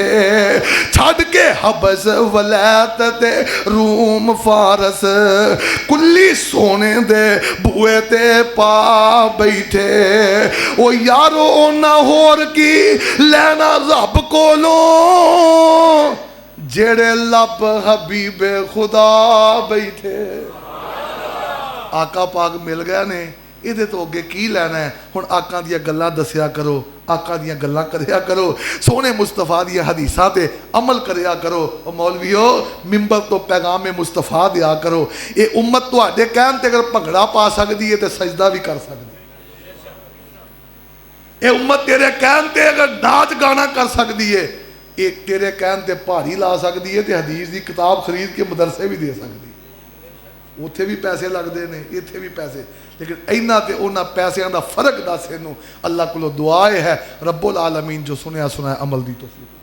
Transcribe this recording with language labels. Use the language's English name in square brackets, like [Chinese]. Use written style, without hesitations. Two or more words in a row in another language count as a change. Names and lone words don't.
[Punjabi] ਛੱਡ ਕੇ ਹਬਸ ਵਲੈਤ ਤੇ ਰੂਮ ਫ਼ਾਰਸ, ਕੁੱਲੀ ਸੋਨੇ ਦੇ ਬੂਹੇ ਤੇ ਪਾ ਬੈਠੇ। ਓ ਯਾਰੋ ਨਾ ਹੋਰ ਕੀ ਲੈਣਾ ਰੱਬ ਕੋਲੋਂ, ਜਿਹੜੇ ਲੱਭ ਹਬੀਬੇ ਖ਼ੁਦਾ ਬੈਠੇ। ਆਕਾ ਪਾਕ ਮਿਲ ਗਿਆ ਨੇ, ਇਹਦੇ ਤੋਂ ਅੱਗੇ ਕੀ ਲੈਣਾ ਹੈ? ਹੁਣ ਆਕਾ ਦੀਆਂ ਗੱਲਾਂ ਦੱਸਿਆ ਕਰੋ, ਆਕਾ ਦੀਆਂ ਗੱਲਾਂ ਕਰਿਆ ਕਰੋ, ਸੋਹਣੇ ਮੁਸਤਫਾ ਦੀਆਂ ਹਦੀਸਾਂ ਤੇ ਅਮਲ ਕਰਿਆ ਕਰੋ। ਉਹ ਮੌਲਵੀਓ ਮਿੰਬਰ ਤੋਂ ਪੈਗਾਮ ਮੁਸਤਫਾ ਦਿਆ ਕਰੋ। ਇਹ ਉਮਤ ਤੁਹਾਡੇ ਕਹਿਣ ਤੇ ਅਗਰ ਭੰਗੜਾ ਪਾ ਸਕਦੀ ਹੈ ਤੇ ਸਜਦਾ ਵੀ ਕਰ ਸਕਦੀ ਹੈ। ਇਹ ਉਮਤ ਤੇਰੇ ਕਹਿਣ ਤੇ ਅਗਰ ਨਾਚ ਗਾਣਾ ਕਰ ਸਕਦੀ ਹੈ, ਇਹ ਤੇਰੇ ਕਹਿਣ ਤੇ ਪਹਾੜੀ ਲਾ ਸਕਦੀ ਹੈ ਤੇ ਹਦੀਸ ਦੀ ਕਿਤਾਬ ਖਰੀਦ ਕੇ ਮਦਰਸੇ ਵੀ ਦੇ ਸਕਦੀ ਹੈ। ਉੱਥੇ ਵੀ ਪੈਸੇ ਲੱਗਦੇ ਨੇ, ਇੱਥੇ ਵੀ ਪੈਸੇ, ਲੇਕਿਨ ਇਨ੍ਹਾਂ ਤੇ ਉਨ੍ਹਾਂ ਪੈਸੋਂ ਕਾ ਫ਼ਰਕ ਦੱਸ ਇਨੂੰ। ਅੱਲਾਹ ਕੋ ਦੁਆ ਹੈ ਰੱਬੁਲ ਆਲਮੀਨ ਜੋ ਸੁਣਿਆ ਸੁਣਾਇਆ ਅਮਲ ਦੀ ਤੌਫ਼ੀਕ।